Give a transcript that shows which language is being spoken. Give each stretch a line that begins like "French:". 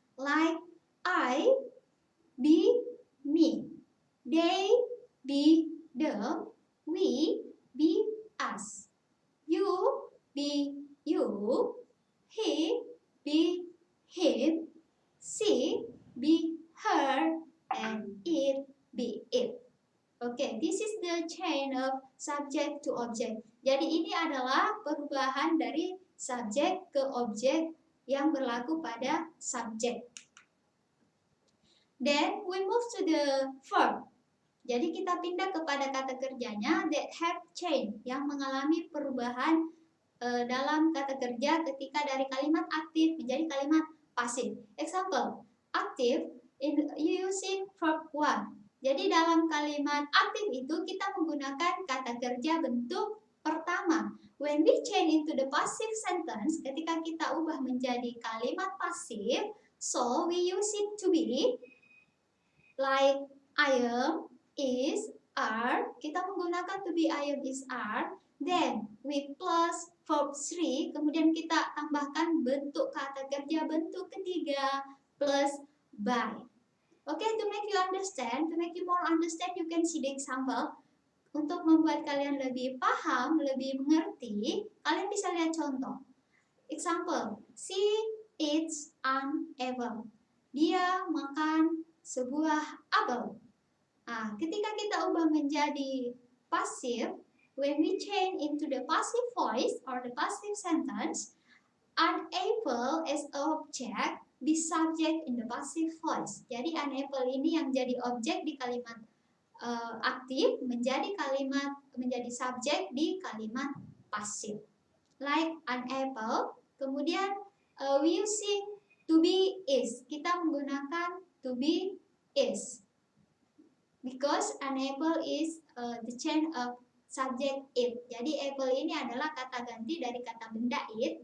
English: Like I be me, they be them, we be us, you be you, he be him, she be her, and it be it. Okay, this is the chain of subject to object.
Indonesian: Jadi ini adalah perubahan dari subjek ke objek yang berlaku pada subjek.
English: Then we move to the verb.
Indonesian: Jadi kita pindah kepada kata kerjanya
English: that have change,
Indonesian: yang mengalami perubahan dalam kata kerja ketika dari kalimat aktif menjadi kalimat pasif.
English: Example, aktif in using verb one.
Indonesian: Jadi dalam kalimat aktif itu kita menggunakan kata kerja bentuk pertama.
English: When we change into the passive sentence,
Indonesian: ketika kita ubah menjadi kalimat pasif,
English: so we use it to be like I am, is, are.
Indonesian: Kita menggunakan to be, I am, is, are.
English: Then we plus verb 3,
Indonesian: kemudian kita tambahkan bentuk kata kerja bentuk ketiga plus by.
English: Okay, to make you understand, to make you more understand, you can see the example.
Indonesian: Untuk membuat kalian lebih paham, lebih mengerti, kalian bisa lihat contoh.
English: Example, she eats an apple.
Indonesian: Dia makan sebuah apel. Nah, ketika kita ubah menjadi pasif,
English: when we change into the passive voice or the passive sentence, an apple as object be subject in the passive voice.
Indonesian: Jadi an apple ini yang jadi objek di kalimat aktif menjadi subjek di kalimat pasif.
English: Like an apple,
Indonesian: kemudian
English: we using to be is.
Indonesian: Kita menggunakan to be is.
English: Because an apple is the chain of subject it.
Indonesian: Jadi apple ini adalah kata ganti dari kata benda it.